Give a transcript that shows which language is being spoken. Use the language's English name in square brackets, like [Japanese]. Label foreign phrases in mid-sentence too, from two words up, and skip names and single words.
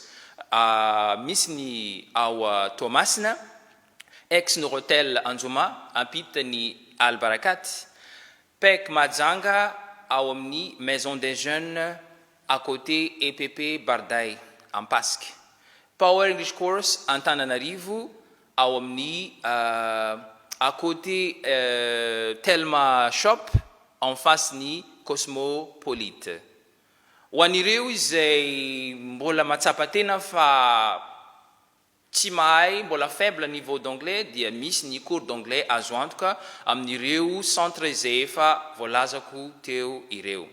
[Malagasy] Misy ny ao Toamasina, ex-Norotel Anjoma, ampita ny Albarakat, PEC Majunga ao amin'ny Maison des Jeunes [French] à côté [Malagasy] EPP Barday en Pasque. Power English course Antananarivo ao amin'ny [French] à côté [Malagasy] Telma Shop [French] en face [Malagasy] ny Cosmopolite. Ho an'ireo izay mbola matsapa tena fa tsy mahay, mbola [French] faible niveau d'anglais, [Malagasy] dia misy ny [French] cours d'anglais [Malagasy] azo antoka amin'ireo centre izay efa voalazako teo ireo.